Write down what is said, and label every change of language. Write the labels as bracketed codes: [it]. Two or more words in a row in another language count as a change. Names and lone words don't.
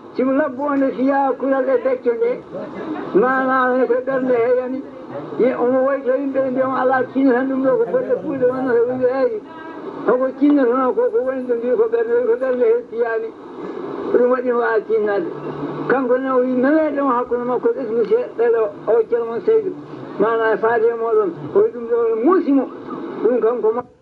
[ff] Simo labbo onde fiya kulal e becce nde. Mana ne koye ɓernde heyani. Ye, omo woyto yimɓe ɓe mbiyamo ala tini tan ɗum ɗo ko bolle fulde wonno, o wi, "Eyi, hoko tinno tan ko, ko woni ɗo mbi ko ɓernde, ko ɓernde he fiyani." Ɗum waɗi o wawa tinnade. Kanko ne o wi, "Memeɗen hakkude makko, [fr] est ce que monsieur [ff] ɗeɗo o ceerno mon Seydou, mana e faade e moɗon." O wi ɗum ɗo ne muusi mo. Ɗum kam ko ma-,